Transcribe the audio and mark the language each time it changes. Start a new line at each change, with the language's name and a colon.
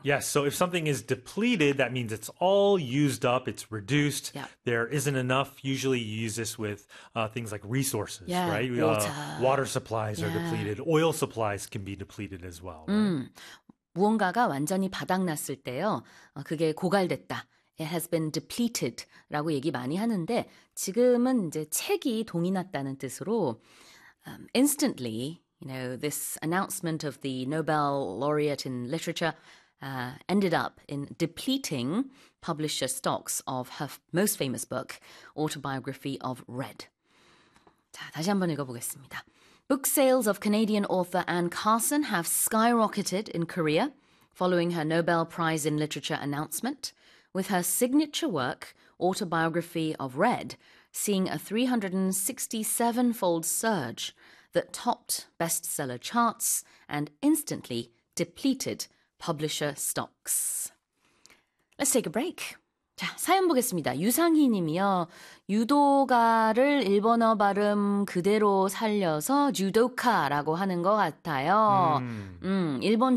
English: Yes, so if something is depleted, that means it's all used up, it's reduced, there isn't enough. Usually you use this with things like resources, right? Water. Water supplies are depleted, oil supplies can be depleted as well, right?
Korean: 무언가가 완전히 바닥났을 때요. 그게 고갈됐다.
English: It has been depleted
Korean: 라고 얘기 많이 하는데 지금은 이제 책이 동이 났다는 뜻으로
English: instantly, this announcement of the Nobel laureate in literature ended up in depleting publisher stocks of her most famous book, Autobiography of Red.
Korean: 자, 다시 한번 읽어보겠습니다.
English: Book sales of Canadian author Anne Carson have skyrocketed in Korea following her Nobel Prize in Literature announcement. With her signature work, Autobiography of Red, seeing a 367-fold surge that topped bestseller charts and instantly depleted publisher stocks. Let's take a break.
Korean: 자, 사연 보겠습니다. 유상희 님이요. 유도가를 일본어 발음 그대로 살려서 주도카라고 하는 것 같아요. 일본 종